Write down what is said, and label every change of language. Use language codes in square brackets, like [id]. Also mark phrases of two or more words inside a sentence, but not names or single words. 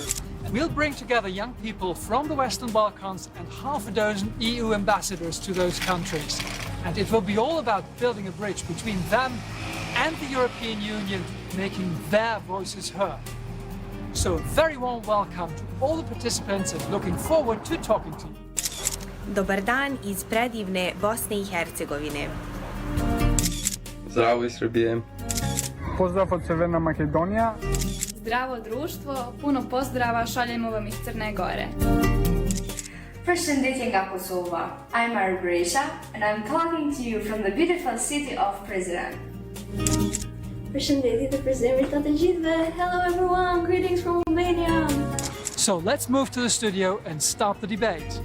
[en] And we'll bring together young people from the Western Balkans and half a dozen EU ambassadors to those countries. And it will be all about building a bridge between them and the European Union, making their voices heard. So a very warm welcome to all the participants and looking forward to talking to you. [bs] Dobar dan iz predivne Bosne I Hercegovine. [sr] Zdravo iz Srbije. [mk] Поздрав од Северна Македонија. [sr] Zdravo društvo, puno pozdrava šaljemo vam iz Crne Gore. [sq] Përshëndetje nga Kosova. [en] I'm Mara Brescia and I'm talking to you from the beautiful city of Prizren. [sq] Përshëndetje të Prizrenit të gjithëve. [en] Hello everyone, greetings from Albania. So let's move to the studio and start the debate.